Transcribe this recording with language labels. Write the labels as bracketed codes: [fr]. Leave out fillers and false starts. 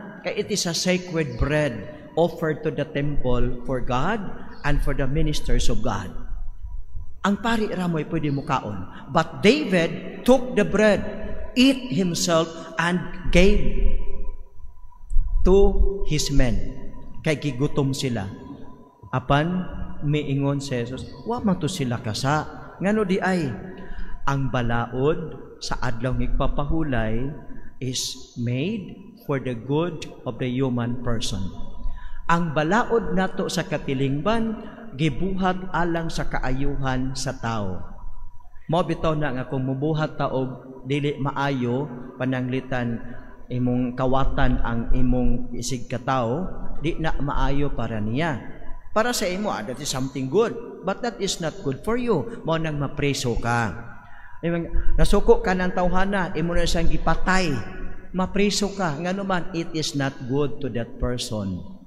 [en] Kay it is a sacred bread offered to the temple for God and for the ministers of God. [ceb] Ang pari ra mo'y pwede mo kaon. [en] But David took the bread, eat himself, and gave to his men. [ceb] Kay gigutom sila. Apan, miingon si Jesus, wa man to sila kasa. Ngano di ay, ang balaod sa adlaw igpapahulay [en] is made for the good of the human person. [ceb] Ang balaod nato sa katilingban, gibuhat alang sa kaayuhan sa tao. Mao bitaw na nga kung mubuhat ta og dili maayo pananglitan imong kawatan ang imong isig ka tao, di na maayo para niya. Para sa imo, [en] that is something good, but that is not good for you. [ceb] Mao nang mapreso ka. Nasuko ka ng tawhana, imo na siyang gipatay, mapreso ka. Ngano man, [en] it is not good to that person.